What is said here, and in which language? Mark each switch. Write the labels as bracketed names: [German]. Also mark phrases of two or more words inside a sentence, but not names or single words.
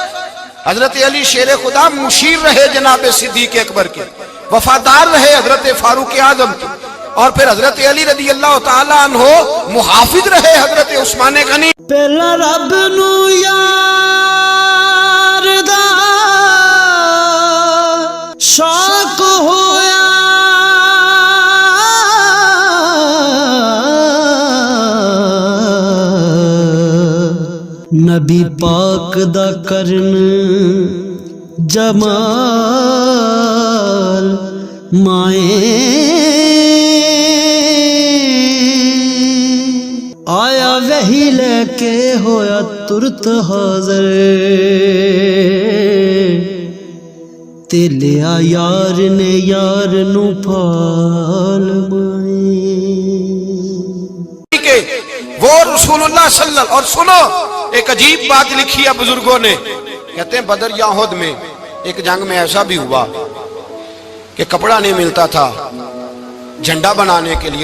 [Urdu] حضرت علی شیر خدا مشیر رہے جناب صدیق اکبر کے، وفادار رہے حضرت فاروق اعظم کے، اور پھر حضرت علی رضی اللہ تعالیٰ عنہ محافظ رہے حضرت عثمان غنی. [Punjabi] پہلا رب نو یار دا شوق ہویا، نبی پاک دا کرن جمال مائیں آیا وہی لے کے ہویا ترت حاضر، تے لیا یار نے یار نو پال مائیں. [Urdu] وہ رسول اللہ صلی اللہ. اور سنو ایک عجیب بات لکھی ہے بزرگوں نے، کہتے ہیں بدر یا احد میں ایک جنگ میں ایسا بھی ہوا کہ کپڑا نہیں ملتا تھا جھنڈا بنانے کے لیے.